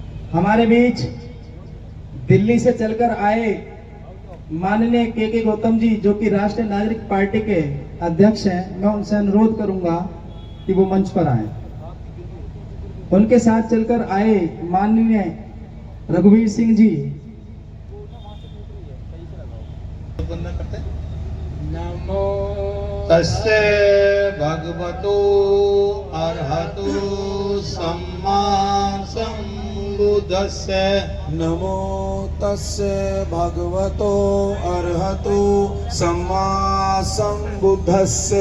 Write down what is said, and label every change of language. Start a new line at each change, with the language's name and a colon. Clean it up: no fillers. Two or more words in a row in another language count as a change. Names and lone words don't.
Hindi: हमारे बीच दिल्ली से चलकर आए माननीय के गौतम जी, जो कि राष्ट्रीय नागरिक पार्टी के अध्यक्ष हैं, मैं उनसे अनुरोध करूंगा कि वो मंच पर आए। उनके साथ चलकर आए माननीय रघुवीर सिंह जी।
Pali: नमो तस्से भगवतो अरहतो सम्मा सम्बुद्धस्से। नमो तस्से भगवतो अरहतो सम्मा सम्बुद्धस्से।